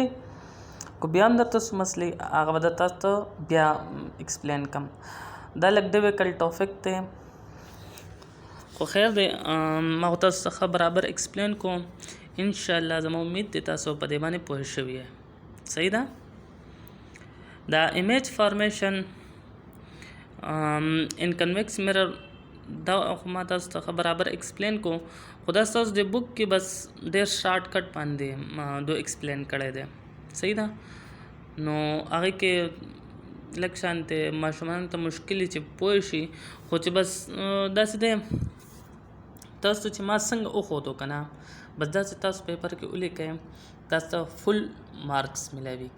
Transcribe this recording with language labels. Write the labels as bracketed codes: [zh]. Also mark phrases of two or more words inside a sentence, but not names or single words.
[ps] کو بیا هم درته څه مسلې هغه به درته تاسو بیا ایکسپلین کړم. دا لږ [en] difficult topic [ps] دی خو خیر دی ما تاسو څخه برابر ایکسپلین کوم. انشاءالله زما امید دی تاسو په دې باندې پوه شوي یې. صحیح ده. دا [en] image formation in convex mirror [ps] دا خو ما تاسو ته برابر ایکسپلین کو، خو دا تاسو د بک کې بس ډېر [en] short cut [ps] باندې دو ایکسپلین کړی دی. صحیح ده. نو هغې کې لږ شانتې ماشومانو ته مشکل چې پوه شي، خو چې بس داسې دی تاسو چې ما څنګه وښودو که نه بس داسې تاسو پیپر کې ولیکئ تاسو ته [en] full marks [ps] ملاویږي.